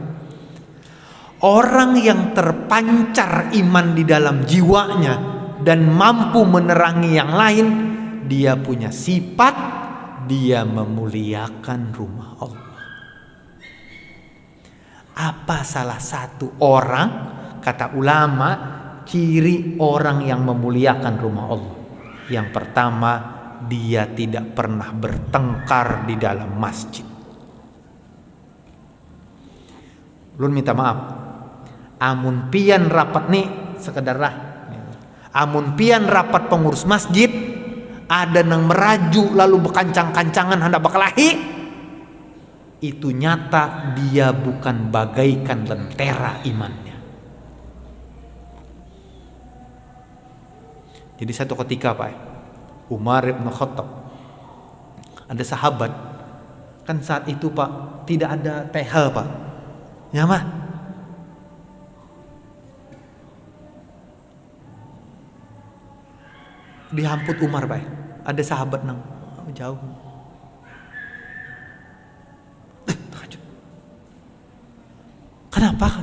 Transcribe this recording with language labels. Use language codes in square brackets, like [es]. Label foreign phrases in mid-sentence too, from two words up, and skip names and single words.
[id] Orang yang terpancar iman di dalam jiwanya dan mampu menerangi yang lain, dia punya sifat dia memuliakan rumah Allah. Apa salah satu orang, kata ulama, ciri orang yang memuliakan rumah Allah? Yang pertama, dia tidak pernah bertengkar di dalam masjid. [bjn] Ulun minta maaf, amun pian rapat nih sekedarlah, amun pian rapat pengurus masjid ada nang meraju lalu berkancang-kancangan hendak berkelahi, [id] itu nyata dia bukan bagaikan lentera imannya. Jadi satu ketika Pak Umar bin Khattab, ada sahabat, kan saat itu Pak tidak ada tehel Pak, [bjn] ya mah dihamput Umar Pak, ada sahabat nang jauh. [id] Kenapa?